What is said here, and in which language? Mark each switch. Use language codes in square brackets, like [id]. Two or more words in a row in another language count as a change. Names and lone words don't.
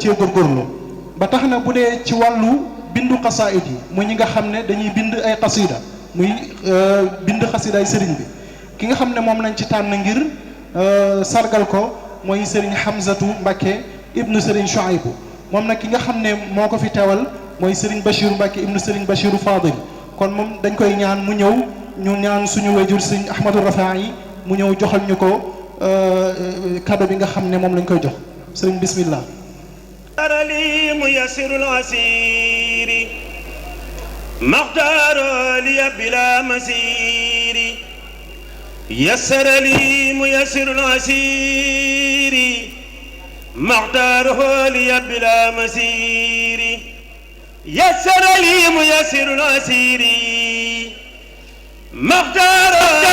[wo] cee góorgóorlu ba tax na bu dee ci wàllu bindu xasaayid yi muy ñi nga xam ne dañuy bind ay xasida muy bind xasidaay sëriñ bi ki nga xam ne moom lañ ci tànn ngir sargal ko mooy sëriñ Hamzatu Mbacke ibnu sëriñ Chouaïbou moom nag ki nga xam ne moo ko fi teewal mooy sëriñ Bachir Mbacke ibnu sëriñ Bachiru Fadil kon moom dañ koy ñaan mu ñëw ñu ñaan suñu wayjur sëriñ Ahmadou Rafa yi mu ñëw joxal ñu ko cadeau bi nga xam ne moom lañ koy jox sëriñ bismillah. [ar] لي ميسر العسير مختار لي بلا مسير يسر لي ميسر العسير مختاره لي بلا مسير يسر لي ميسر العسير مختاره